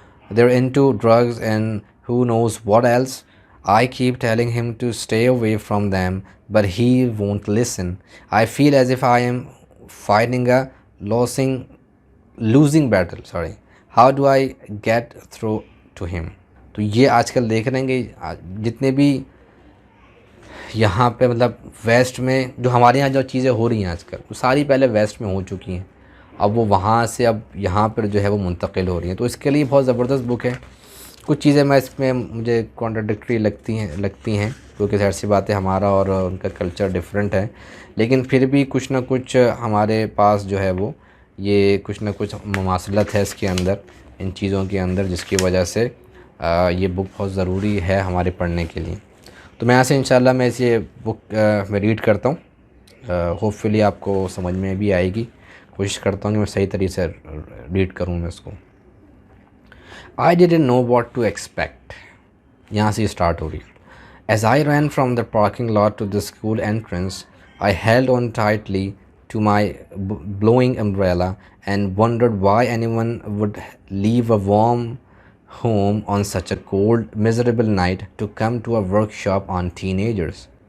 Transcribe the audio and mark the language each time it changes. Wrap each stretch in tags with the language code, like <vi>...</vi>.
<en>They're into drugs and who knows what else. I keep telling him to stay away from them, but he won't listen. I feel as if I am fighting a losing battle. How do I get through to him?</en> <ur>تو یہ آج کل دیکھ رہے ہیں کہ جتنے بھی یہاں پہ مطلب ویسٹ میں جو ہمارے یہاں جو چیزیں ہو رہی ہیں آج کل، وہ ساری پہلے ویسٹ میں ہو چکی ہیں. اب وہ وہاں سے اب یہاں پر جو ہے وہ منتقل ہو رہی ہیں. تو اس کے لیے بہت زبردست بک ہے. کچھ چیزیں میں اس میں مجھے کانٹراڈکٹری لگتی ہیں کیونکہ ظاہر سی بات ہے ہمارا اور ان کا کلچر ڈیفرنٹ ہے، لیکن پھر بھی کچھ نہ کچھ ہمارے پاس جو ہے وہ یہ کچھ نہ کچھ مماثلت ہے اس کے اندر، ان چیزوں کے اندر، جس کی وجہ سے یہ بک بہت ضروری ہے ہمارے پڑھنے کے لیے. تو میں یہاں سے انشاءاللہ میں اس یہ بک میں ریڈ کرتا ہوں. ہوپ فلی آپ کو سمجھ میں بھی آئے گی. کوشش کرتا ہوں کہ میں صحیح طریقے سے ریڈ کروں میں اس کو.</ur> <en>I didn't know what to expect.</en> <ur>یہاں سے اسٹارٹ ہو رہی ہے.</ur> <en>As I ran from the parking lot to the school entrance, I held on tightly to my blowing umbrella and wondered why anyone would leave a warm home on such a cold, miserable night to come to a workshop on teenagers.</en>